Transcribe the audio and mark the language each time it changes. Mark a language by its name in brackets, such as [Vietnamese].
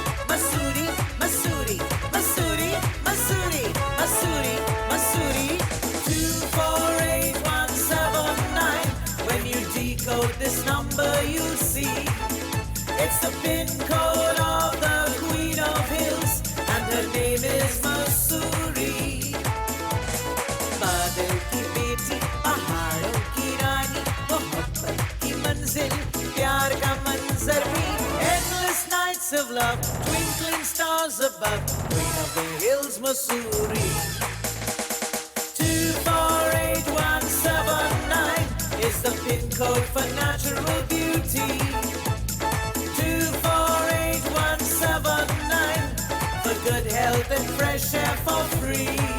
[English] Masuri, Masuri, Masuri, Masuri, Masuri, Masuri. 248179. When you decode this number, you'll see it's the pin code of the Queen of Hills, and her name is Masuri. [Hindi] बादल की बेटी, पहाड़ों की रानी, मोहब्बत की मंजिल, प्यार का मंजर भी, [English] endless nights of love, twinkling stars above, Queen of the Hills, [Hindi] Masuri. [English] 248179 is the pin code for natural beauty. 248179 for good health and fresh air for free.